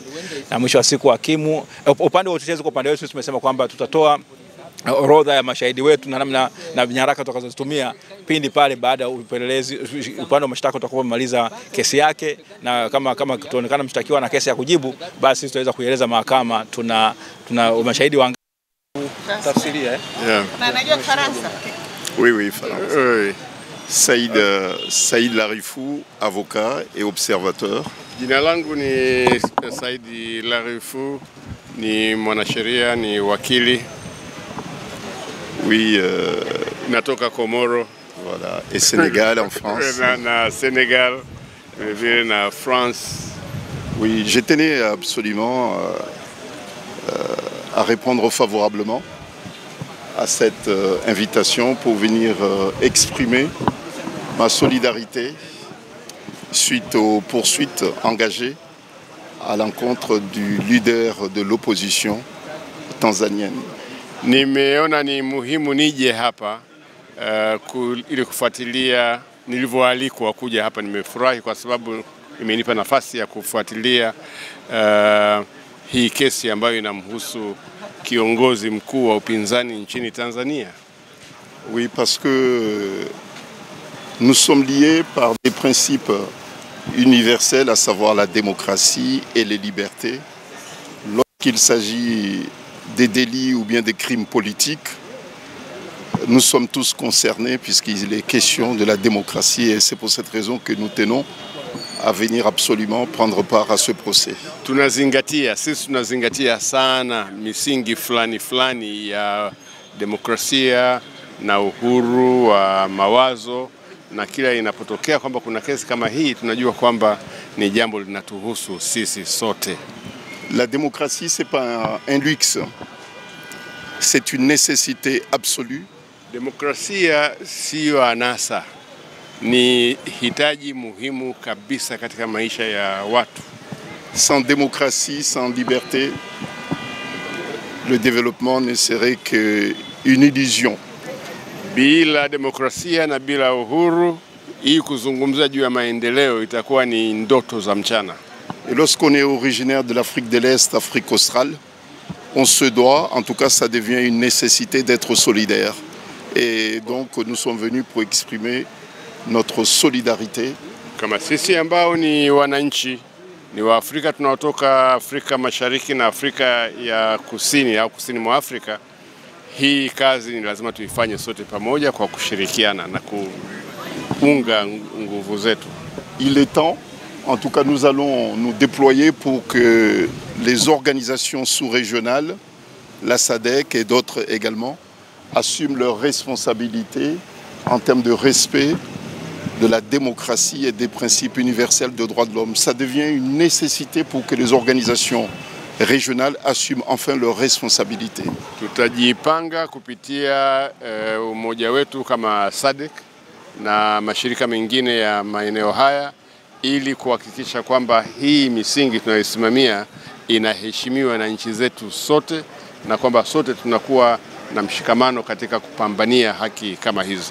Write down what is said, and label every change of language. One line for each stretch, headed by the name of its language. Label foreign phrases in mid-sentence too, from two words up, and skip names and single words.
Swahili: Na mwisho wa siku hakimu, upande wa utetezi kwa upande wetu tumesema kwamba tutatoa orodha ya mashahidi wetu na namna na nyaraka tutakazotumia pindi pale baada ya upelelezi. Upande wa mashtaka utakapomaliza kesi yake, na kama tutaonekana mshtakiwa na kesi ya kujibu, basi tutaweza kueleza mahakama tuna mashahidi wa tafsiria Unajua Faransa?
French: Oui, Faransa. Saïd Larifou, avocat et observateur.
Swahili: Jina langu ni Saïd Larifou, ni mwanasheria, ni wakili.
French: Oui,
Swahili: natoka Komoro.
French: Voilà, et Sénégal en France.
Swahili: Na Sénégal, na France.
French: Oui, je tenais absolument à répondre favorablement à cette invitation pour venir exprimer ma solidarité suite aux poursuites engagées à l'encontre du leader de l'opposition tanzanienne.
Swahili: Nimeona ni muhimu nije hapa ili kufuatilia nilivyoalikwa kuja hapa. Nimefurahi kwa sababu imenipa nafasi ya kufuatilia hii kesi ambayo inamhusu kiongozi mkuu wa upinzani nchini Tanzania.
French: Oui, parce que nous sommes liés par des principes universels, à savoir la démocratie et les libertés. Lorsqu'il s'agit des délits ou bien des crimes politiques, nous sommes tous concernés puisqu'il est question de la démocratie, et c'est pour cette raison que nous tenons à venir absolument prendre part à ce procès.
Swahili: Sisi tunazingatia sana misingi fulani ya demokrasia na uhuru wa mawazo, na kila inapotokea kwamba kuna kesi kama hii tunajua kwamba ni jambo linatuhusu sisi sote.
French: La démocratie, c'est pas un luxe, c'est une nécessité absolue.
Swahili: Demokrasia sio anasa, ni hitaji muhimu kabisa katika maisha ya watu.
French: Sans démocratie, sans liberté, le développement ne serait qu'une illusion.
Swahili: Bila demokrasia na bila uhuru, hii kuzungumza juu ya maendeleo itakuwa ni ndoto za mchana.
French: Et lorsqu'on est originaire de l'Afrique de l'Est, Afrique australe, on se doit, en tout cas ça devient une nécessité d'être solidaire. Et donc nous sommes venus pour exprimer notre solidarité.
Swahili: Kama sisi ambao ni wananchi, ni wa Afrika, tunaotoka Afrika Mashariki na Afrika ya Kusini au kusini mwa Afrika, hii kazi ni lazima tuifanye sote pamoja kwa kushirikiana na kuunga nguvu zetu.
French: Il est temps, en tout cas nous allons nous déployer pour que les organisations sous-régionales, la SADC et d'autres également, assument leurs responsabilités en termes de respect de la démocratie et des principes universels de droits de l'homme. Ça devient une nécessité pour que les organisations régionales assument enfin leurs responsabilités.
Swahili: Tutajipanga kupitia umoja wetu kama SADC na mashirika mengine ya maeneo haya ili kuhakikisha kwamba hii misingi tunayosimamia inaheshimiwa na nchi zetu sote, na kwamba sote tunakuwa na mshikamano katika kupambania haki kama hizi.